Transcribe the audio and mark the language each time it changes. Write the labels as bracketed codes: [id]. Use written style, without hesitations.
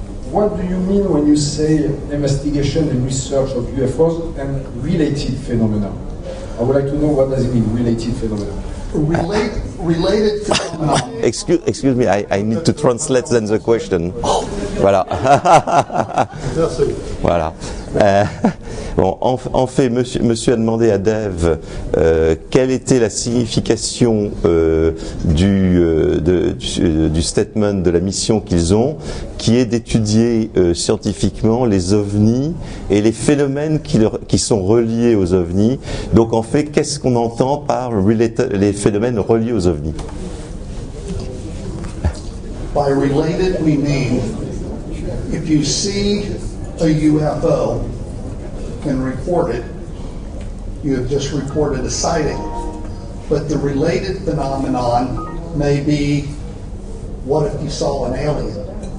[en] What do you mean when you say investigation and research of UFOs and related phenomena? I would like to know what does it mean, related phenomena? Related phenomena. Excuse me, I need to translate then the question. [fr] Voilà. Voilà. Bon, en fait, monsieur a demandé à Dave quelle était la signification du statement de la mission qu'ils ont, qui est d'étudier scientifiquement les ovnis et les phénomènes qui sont reliés aux ovnis. Donc en fait, qu'est-ce qu'on entend par les phénomènes reliés aux ovnis? [en] By related, we mean if you see a UFO and report it, you have just reported a sighting. But the related phenomenon may be, what if you saw an alien?